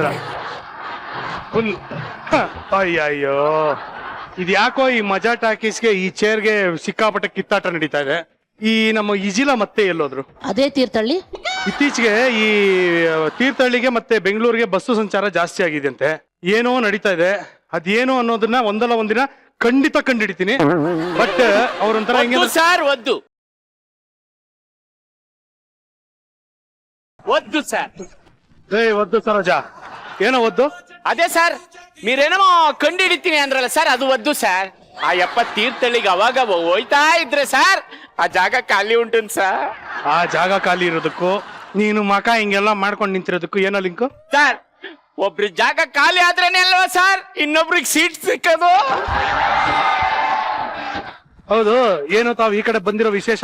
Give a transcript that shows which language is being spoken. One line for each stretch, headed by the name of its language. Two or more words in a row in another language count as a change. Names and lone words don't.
Kannada: ಫುಲ್ ಅಯ್ಯಯ್ಯೋ, ಇದು ಯಾಕೋ ಈ ಮಜಾ ಟಾಕೀಸ್ಗೆ ಈ ಚೇರ್ಗೆ ಸಿಕ್ಕಾಪಟ್ಟೆ ಕಿತ್ತಾಟ ನಡೀತಾ ಇದೆ. ಈ ನಮ್ಮ ಇಜಿಲ ಮತ್ತೆ ಎಲ್ಲೋದ್ರು? ಅದೇ ತೀರ್ಥಹಳ್ಳಿ. ಇತ್ತೀಚೆಗೆ ಈ ತೀರ್ಥಹಳ್ಳಿಗೆ ಮತ್ತೆ ಬೆಂಗಳೂರಿಗೆ ಬಸ್ಸು ಸಂಚಾರ ಜಾಸ್ತಿ ಆಗಿದೆ ಅಂತೆ. ಏನೋ ನಡೀತಾ ಇದೆ. ಅದೇನು ಅನ್ನೋದನ್ನ ಒಂದಲ್ಲ ಒಂದಿನ ಖಂಡಿತ ಕಂಡಿಡಿತೀನಿ. ಬಟ್ ಅವ್ರೊಂಥರ ಹಿಂಗೆ
Telugu: సార్ వద్దు వద్దు సార్.
Kannada: ಒದ್ದು ಸರೋಜ, ಏನೋ ಒದ್ದು?
Telugu: అదే సార్ మీరేమో కండి
Kannada: ಹಿಡಿತೀನಿ ಅಂದ್ರಲ್ಲ ಸರ್, ಅದು
Telugu: వద్దు సార్. ఆ యప్ప
Kannada: ತೀರ್ಥಹಳ್ಳಿಗೆ ಅವಾಗ ಹೋಯ್ತಾ ಇದ್ರೆ ಸರ್, ಆ ಜಾಗ ಖಾಲಿ ಉಂಟು ಸರ್. ಆ ಜಾಗ ಖಾಲಿ ಇರೋದಕ್ಕೂ ನೀನು ಮಕ ಹಿಂಗೆಲ್ಲ ಮಾಡ್ಕೊಂಡು ನಿಂತಿರೋದಕ್ಕೂ ಏನೋ ಲಿಂಕು? ಸರ್, ಒಬ್ರ ಜಾಗ ಖಾಲಿ ಆದ್ರೇನೆ ಅಲ್ವಾ ಸರ್ ಇನ್ನೊಬ್ರಿಗೆ ಸೀಟ್ ಸಿಕ್ಕದು. ಹೌದು, ಏನು ತಾವು ಈ ಕಡೆ ಬಂದಿರೋ ವಿಶೇಷ?